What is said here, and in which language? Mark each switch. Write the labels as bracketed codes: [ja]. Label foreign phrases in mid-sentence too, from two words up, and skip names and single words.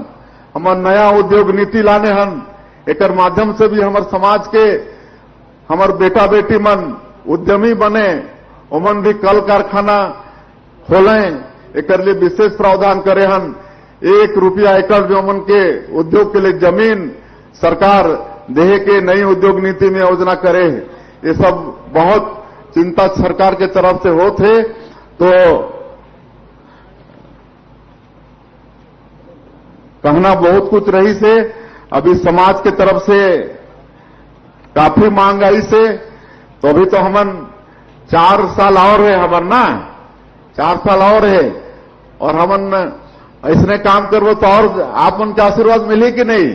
[hne] हमन नया उद्योग नीति लाने हन, एकर माध्यम से भी हमारे समाज के हमार बेटा बेटी मन उद्यमी बने, उमन भी कल कारखाना खोलें, एकर लिए विशेष प्रावधान करे हन। 1 रुपया एकड़ जो उमन के उद्योग के लिए जमीन सरकार देह के नई उद्योग नीति में योजना करे। ये सब बहुत चिंता सरकार के तरफ से होते। तो कहना बहुत कुछ रही से, अभी समाज के तरफ से काफी मांग आई से, तो अभी तो हमन 4 साल और है हमन ना, 4 साल और है, और हमन ऐसने काम करबो तो और आप मन के आशीर्वाद मिली कि नहीं?